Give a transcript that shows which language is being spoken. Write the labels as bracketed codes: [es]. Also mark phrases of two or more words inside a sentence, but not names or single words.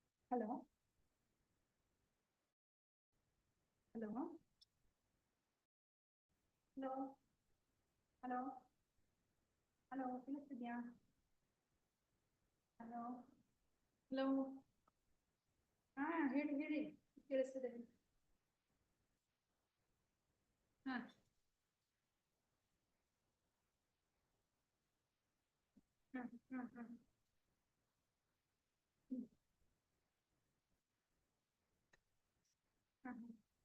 [en] Hello? Hello? Hello? Hello? Hello? ಕೇಳಿಸ್ತಿದ್ಯಾ? Hello? Hello? [kn] ಹಾ, ಹೇಳಿ ಹೇಳಿ, ಕೇಳಿಸ್ತಿದೆ. ಹಾ. ಹ್ಮ್ ಹ್ಮ್ ಹ್ಮ್ ಹ್ಮ್ ಹ್ಮ್ ಹ್ಮ್.